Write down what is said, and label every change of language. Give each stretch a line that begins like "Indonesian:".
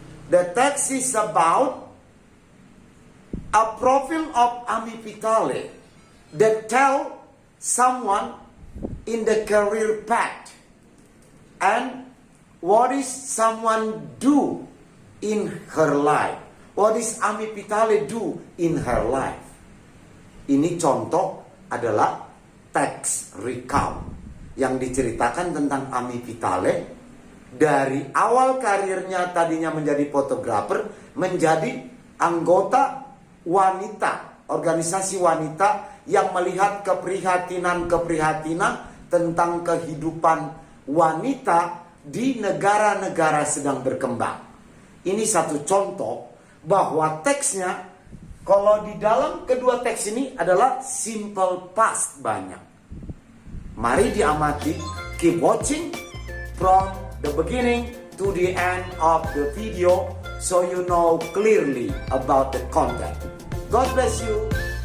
English: The text is about a profile of Ami Vitale that tell someone in the career path and what is someone do in her life. What is Ami Vitale do in her life?
Indonesian: Ini contoh adalah teks recount yang diceritakan tentang Ami Vitale dari awal karirnya tadinya menjadi fotografer menjadi anggota wanita, organisasi wanita yang melihat keprihatinan tentang kehidupan wanita di negara-negara sedang berkembang. Ini satu contoh bahwa teksnya, kalau di dalam kedua teks ini adalah simple past banyak. Mari diamati,
English: keep watching from the beginning to the end of the video so you know clearly about the content. God bless you.